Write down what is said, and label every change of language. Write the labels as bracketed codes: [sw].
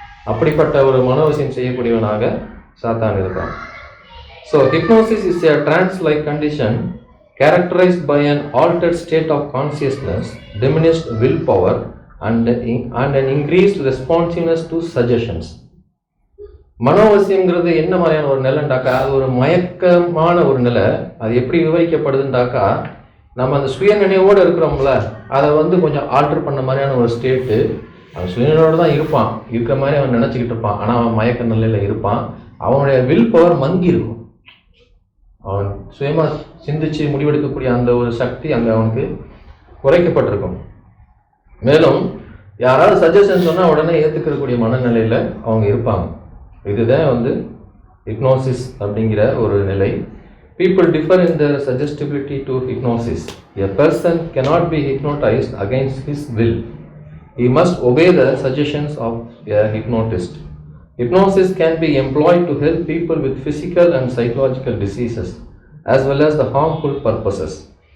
[ta] அப்படிப்பட்ட ஒரு மனோவசியம் செய்யக்கூடியவனாக சாத்தான் இருக்கான். [en] So hypnosis is a trance-like condition characterized by an altered state of consciousness, diminished willpower and an increased responsiveness to suggestions. [ta] மனோவசியங்கிறது என்ன மாதிரியான ஒரு நிலைண்டாக்கா, அது ஒரு மயக்கமான ஒரு நிலை. அது எப்படி விவரிக்கப்படுதுண்டாக்கா, நம்ம அந்த சுய நினைவோடு இருக்கிறோம்ல, அதை கொஞ்சம் ஆல்டர் பண்ண மாதிரியான ஒரு ஸ்டேட்டு. அவன் சுயநலோடு தான் இருப்பான், இருக்கிற மாதிரி அவன் நினச்சிக்கிட்டு இருப்பான். ஆனால் அவன் மயக்க நிலையில் இருப்பான். அவனுடைய வில் பவர் மங்கி இருக்கும். அவன் சுயமாக சிந்திச்சு முடிவெடுக்கக்கூடிய அந்த ஒரு சக்தி அங்கே அவனுக்கு குறைக்கப்பட்டிருக்கும். மேலும் யாராவது சஜஷன் சொன்னால் உடனே ஏற்றுக்கக்கூடிய மனநிலையில் அவங்க இருப்பாங்க. இதுதான் ஹிப்னோசிஸ் அப்படிங்கிற ஒரு நிலை. [en] People differ in their suggestibility to hypnosis. A person cannot be hypnotized against his will. He must obey the suggestions of a hypnotist. Hypnosis can be employed to help people with physical and psychological diseases, as well as the harmful purposes.